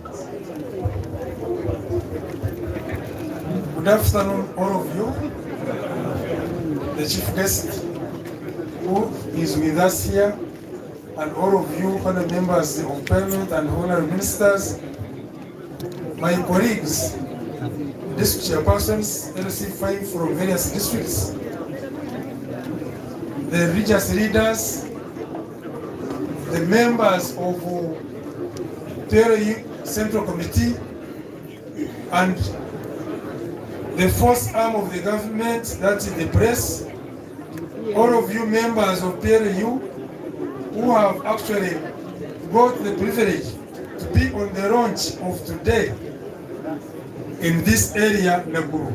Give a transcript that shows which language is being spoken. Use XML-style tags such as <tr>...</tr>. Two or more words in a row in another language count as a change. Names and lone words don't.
<en>Good afternoon, all of you. The chief guest who is with us here, and all of you, fellow members of Parliament and honorary ministers, my colleagues, district chairpersons, LC5 from various districts, the religious leaders, the members of PLU Central Committee, and the fourth arm of the government, that is the press, all of you members of PLU who have actually got the privilege to be on the launch of today in this area, Nakuru.</en>